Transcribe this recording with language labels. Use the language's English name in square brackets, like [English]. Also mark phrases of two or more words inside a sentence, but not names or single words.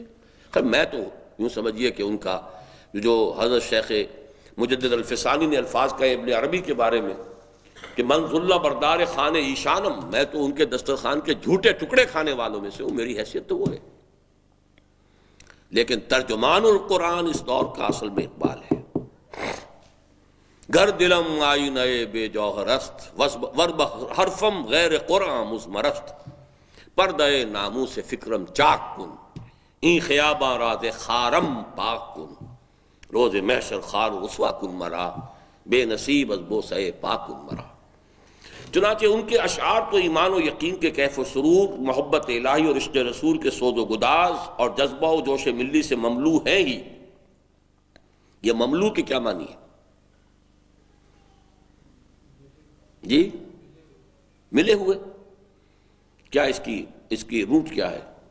[Urdu] خیر میں تو یوں سمجھیے کہ ان کا جو حضرت شیخ مجدد الفسانی نے الفاظ کہے ابن عربی کے بارے میں کہ [Persian] من ذل بردار خان ایشانم، [Urdu] میں تو ان کے دسترخوان کے جھوٹے ٹکڑے کھانے والوں میں سے ہوں، میری حیثیت تو وہ ہے، لیکن ترجمان القرآن اس دور کا اصل میں اقبال ہے۔ [Persian] گر دلم آئینہ بے جوہر است، ورب حرفم غیر قرآن مضمر است، پردہ ناموس فکرم چاک کن، این خیاباں راز خارم پاک کن، روز محشر خار و رسوا کن مرا، بے نصیب از بوسے پاک کن مرا۔ [Urdu] چنانچہ ان کے اشعار تو ایمان و یقین کے کیف و سرور، محبت الہی اور عشق رسول کے سوز و گداز اور جذبہ و جوش ملی سے مملو ہیں ہی۔ یہ مملو کی کیا معنی ہے؟ جی ملے ہوئے، کیا اس کی روٹ کیا ہے؟